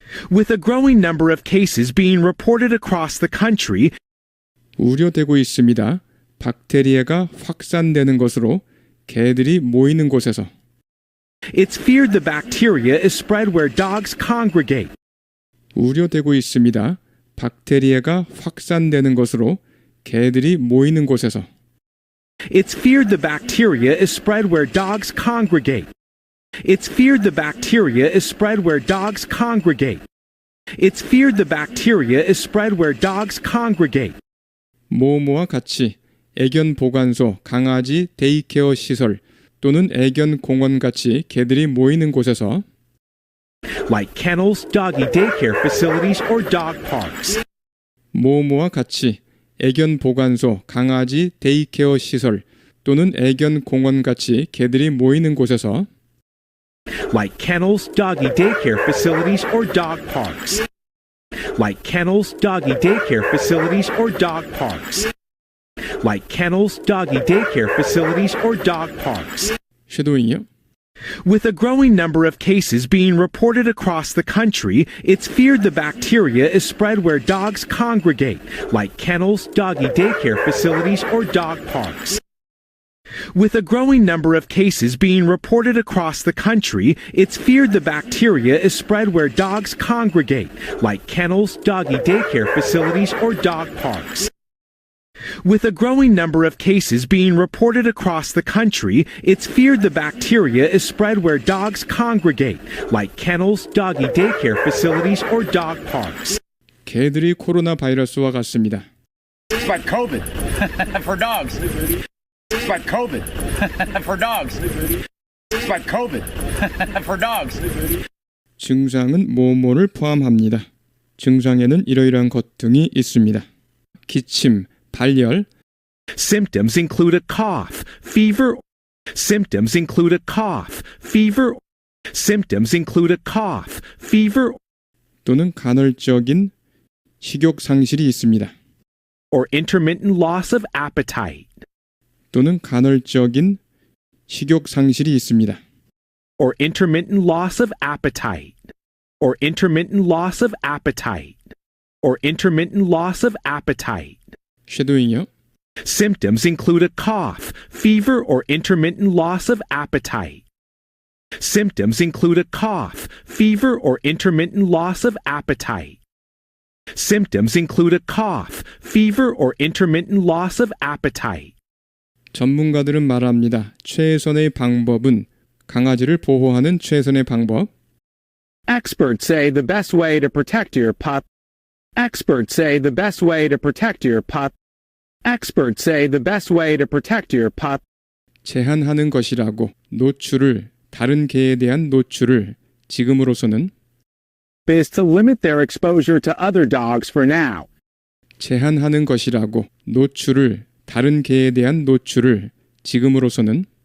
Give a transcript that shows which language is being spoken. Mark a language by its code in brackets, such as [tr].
[en] With a growing number of cases being reported across the country, [ko] 우려되고 있습니다. 박테리아가 확산되는 것으로 개들이 모이는 곳에서 [en] it's feared the bacteria is spread where dogs congregate. [ko] 우려되고 있습니다. 박테리아가 확산되는 것으로 개들이 모이는 곳에서 [en] It's feared the bacteria is spread where dogs congregate. It's feared the bacteria is spread where dogs congregate. It's feared the bacteria is spread where dogs congregate. [ko] 모모와 같이 애견 보관소, 강아지 데이케어 시설 또는 애견 공원 같이 개들이 모이는 곳에서 [en] Like kennels, doggy daycare facilities, or dog parks. [ko] 모모와 같이 애견 보관소, 강아지 데이케어 시설 또는 애견 공원 같이 개들이 모이는 곳에서 [en] Like kennels, doggy daycare facilities, or dog parks. Like kennels, doggy daycare facilities, or dog parks. Like kennels, doggy daycare facilities, or dog parks. [ko] 쉐도잉이요. [en] With a growing number of cases being reported across the country, it's feared the bacteria is spread where dogs congregate, like kennels, doggy daycare facilities, or dog parks. With a growing number of cases being reported across the country, it's feared the bacteria is spread where dogs congregate, like kennels, doggy daycare facilities, or dog parks. With a growing number of cases being reported across the country, it's feared the bacteria is spread where dogs congregate, like kennels, doggy daycare facilities, or dog parks. [ko] 개들이 코로나 바이러스와 같습니다. [en] It's like COVID for dogs. It's like COVID for dogs. It's like COVID for dogs. [ko] 증상은 뭐뭐를 포함합니다. 증상에는 이러이러한 것 등이 있습니다. 기침, 발열, [en] Symptoms include a cough, fever. Symptoms include a cough, fever. Symptoms include a cough, fever, [ko] 또는 간헐적인 식욕 상실이 있습니다. [en] or intermittent loss of appetite. [ko] 또는 간헐적인 식욕 상실이 있습니다. [en] Or intermittent loss of appetite. Or intermittent loss of appetite. Or intermittent loss of appetite. [ko] 쉐도잉이요. [en] Symptoms include a cough, fever, or intermittent loss of appetite. Symptoms include a cough, fever, or intermittent loss of appetite. Symptoms include a cough, fever, or intermittent loss of appetite. [ko] 전문가들은 말합니다. 최선의 방법은 강아지를 보호하는 최선의 방법. [en] Experts say the best way to protect your pup. Experts say the best way to protect your pup. Experts say the best way to protect your pup [ko] 제한하는 것이라고 노출을 다른 개에 대한 노출을 지금으로서는 [en] is to limit their exposure to other dogs for now. [ko] 제한하는 것이라고 노출을 다른 개에 대한 노출을 지금으로서는